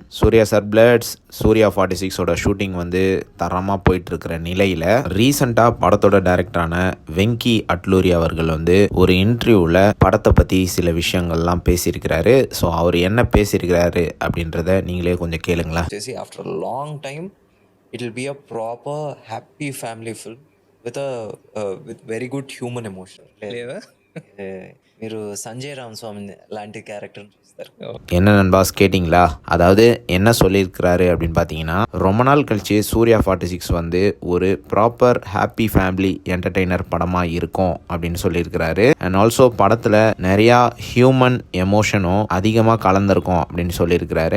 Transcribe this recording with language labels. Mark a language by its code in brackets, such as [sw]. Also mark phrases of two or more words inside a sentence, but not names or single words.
[ta] சூர்யா சார் பிளட்ஸ் சூர்யா 46ஓட ஷூட்டிங் தரமாக போயிட்டுருக்கிற நிலையில் ரீசண்டாக படத்தோட டைரக்டரான வெங்கி அட்லூரி அவர்கள் ஒரு இன்டர்வியூவில் படத்தை பற்றி சில விஷயங்கள்லாம் பேசியிருக்கிறாரு. ஸோ அவர் என்ன பேசியிருக்கிறாரு அப்படின்றத நீங்களே கொஞ்சம் கேளுங்களா. [en] After a long time, it will be a proper happy family film with very good human emotion. [te] మీరు సంజయ్ రామస్వామి లాంటి క్యారెక్టర్ చూస్తారు. [ta] என்ன நண்பாஸ் கேட்டிங்களா? அதாவது என்ன சொல்லியிருக்கிறாரு அப்படின்னு பார்த்தீங்கன்னா, ரொம்ப நாள் கழிச்சு சூர்யா 46 ஒரு [en] proper happy family entertainer [ta] படமாக இருக்கும் அப்படின்னு சொல்லியிருக்கிறாரு. [en] and also [ta] படத்தில் நிறையா [en] human emotionஉம் [ta] அதிகமாக கலந்துருக்கும் அப்படின்னு சொல்லியிருக்கிறாரு.